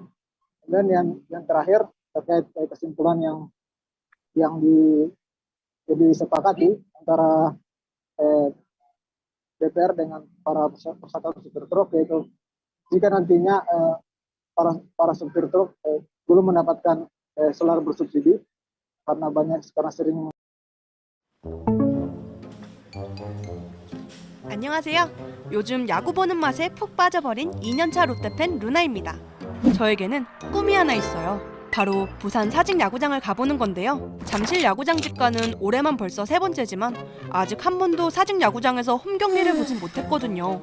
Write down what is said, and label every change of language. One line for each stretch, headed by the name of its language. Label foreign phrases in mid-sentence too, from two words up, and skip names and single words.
Indonesian: Dan yang terakhir terkait kesimpulan yang disepakati antara DPR dengan para Persatuan Supir Truk, yaitu jika nantinya para supir truk belum mendapatkan solar bersubsidi karena sering.
Korean: 안녕하세요. 요즘 야구 보는 맛에 푹 빠져버린 2년차 롯데팬 루나입니다. 저에게는 꿈이 하나 있어요. 바로 부산 사직 야구장을 가보는 건데요. 잠실 야구장 집가는 올해만 벌써 3번째지만 아직 한 번도 사직 야구장에서 홈 경기를 보진 못했거든요.